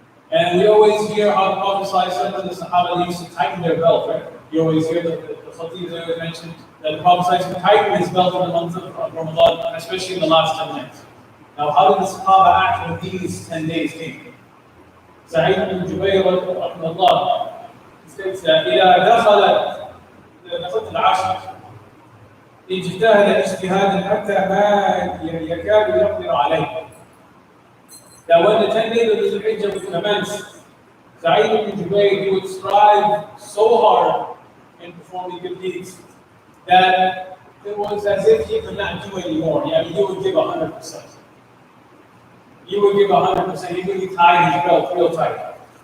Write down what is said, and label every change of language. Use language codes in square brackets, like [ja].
[en] And we always hear how the Prophet ﷺ and the Sahaba used to tighten their belt, right? You always hear the Khatib always mentioned that the Prophet ﷺ tightened his belt in the month of Ramadan, especially in the last 10 nights. Now, how did the Sahaba act when these 10 days came? Sa'id ibn Jubayr rahimahullah states that [ar] إِذَا دَخَلَتْ الْعَشْرِ اجتهد اجتهادا حتى ما يكاد يقدر عليه. [en] That when the 10 days of Dhul Hijjah would commence, Sa'id ibn Jubayr, he would strive so hard in performing good deeds that it was as if he could not do anymore. Yeah, he would give 100%. He would give 100%. He would tie his belt real tight.